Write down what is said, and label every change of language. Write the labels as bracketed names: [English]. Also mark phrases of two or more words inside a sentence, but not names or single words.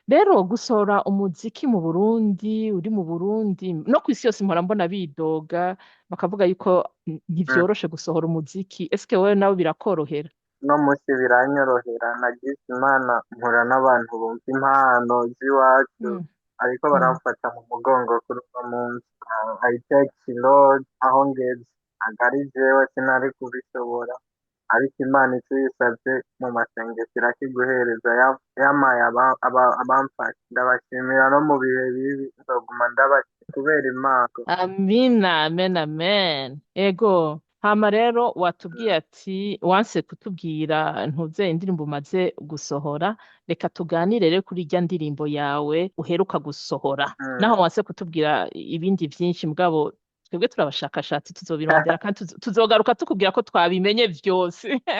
[Rundi] rero gusohora umuziki mu Burundi uri mu Burundi no ku isi yose mpora mbona bidoga bakavuga yuko ntivyoroshe gusohora umuziki eske wowe nawe birakorohera No munsi biranyorohera nagize Imana mpura n'abantu bumva impano z'iwacu Mm, ariko mm. baramfata mu mugongo kuri uno munsi. [English] I take Lord [Rundi] aho ngeze ntabwo ari jewe sinari kubishobora ariko Imana icyo yisabye mu masengesho irakiguhereza yamaye abamfasha ndabashimira no mu bihe bibi nzoguma ndabashimira kubera Imana. Amina amen amen ego hama rero watubwiye ati wanse kutubwira ntuze indirimbo umaze gusohora reka tuganire rero kuri irya ndirimbo yawe uheruka gusohora naho wanse kutubwira ibindi byinshi mugabo twebwe turabashakashatsi tuzobirondera kandi tuzogaruka tukubwira ko twabimenye vyose